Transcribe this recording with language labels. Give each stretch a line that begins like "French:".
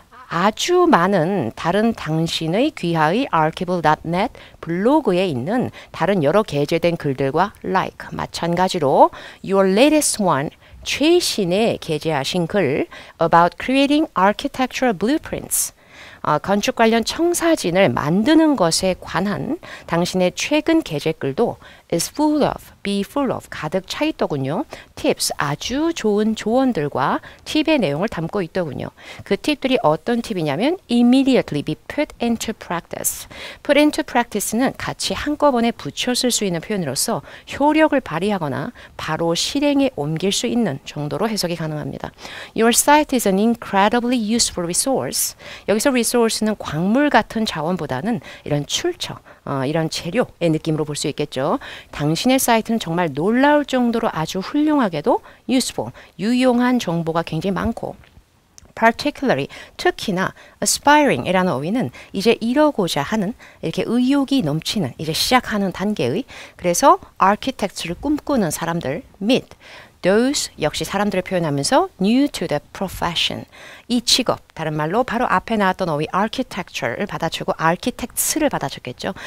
Korean: 아주 많은 다른 당신의 귀하의 archival.net 블로그에 있는 다른 여러 게재된 글들과 like 마찬가지로
English: your latest one
Korean: 최신에 게재하신 글
English: about creating architectural blueprints
Korean: 건축 관련 청사진을 만드는 것에 관한 당신의 최근 게재글도
English: is full of, be full of,
Korean: 가득 차 있더군요. tips, 아주 좋은 조언들과 팁의 내용을 담고 있더군요. 그 팁들이 어떤 팁이냐면
English: immediately be put into practice.
Korean: put into practice는 같이 한꺼번에 붙여 쓸 수 있는 표현으로서 효력을 발휘하거나 바로 실행에 옮길 수 있는 정도로 해석이 가능합니다.
English: Your site is an incredibly useful resource.
Korean: 여기서 resource는 광물 같은 자원보다는 이런 출처, 이런 재료의 느낌으로 볼 수 있겠죠. 당신의 사이트는 정말 놀라울 정도로 아주 훌륭하게도 useful, 유용한 정보가 굉장히 많고 particularly, 특히나 aspiring 이라는 어휘는 이제 이러고자 하는 이렇게 의욕이 넘치는 이제 시작하는 단계의 그래서 architect를 꿈꾸는 사람들
English: meet those
Korean: 역시 사람들을 표현하면서
English: new to the profession
Korean: 이 직업 다른 말로 바로 앞에 나왔던 어휘 architecture를 받아주고 architects를 받아줬겠죠.